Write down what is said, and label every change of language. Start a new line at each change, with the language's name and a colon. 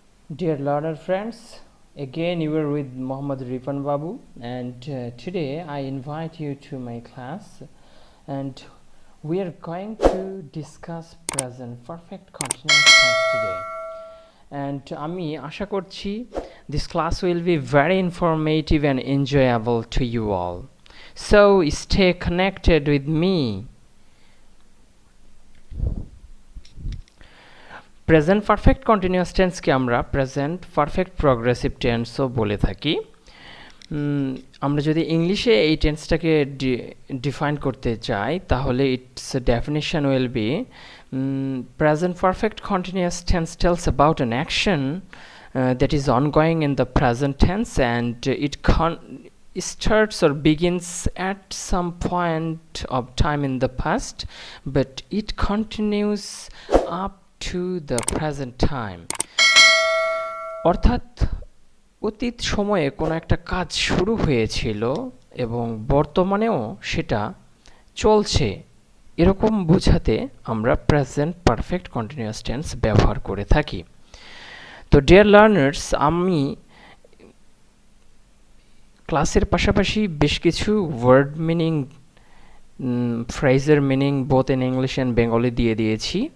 English: Dear learner friends, again you are with Muhammad Rifan Babu, and today I invite you to my class, and we are going to discuss present perfect continuous tense today. And
Bangla: আমি আশা করছি
English: this class will be very informative and enjoyable to you all. So stay connected with me.
Bangla: Present perfect continuous টেন্সকে আমরা present perfect progressive টেন্সও বলে থাকি। আমরা যদি ইংলিশে এই টেন্সটাকে define করতে চাই তাহলে
English: Its definition will be present perfect continuous tense tells about an action that is ongoing in the present tense, and it starts or begins at some point of time in the past, but it continues up to the present time.
Bangla: অর্থাৎ অতীত সময়ে কোনো একটা কাজ শুরু হয়েছিল এবং বর্তমানেও সেটা চলছে, এরকম বোঝাতে আমরা প্রেজেন্ট পারফেক্ট কন্টিনিউয়াস টেন্স ব্যবহার করে থাকি। তো ডিয়ার লার্নার্স, আমি ক্লাসের পাশাপাশি বেশ কিছু word meaning, ফ্রেজের meaning
English: both in English and Bengali
Bangla: দিয়ে দিয়েছি।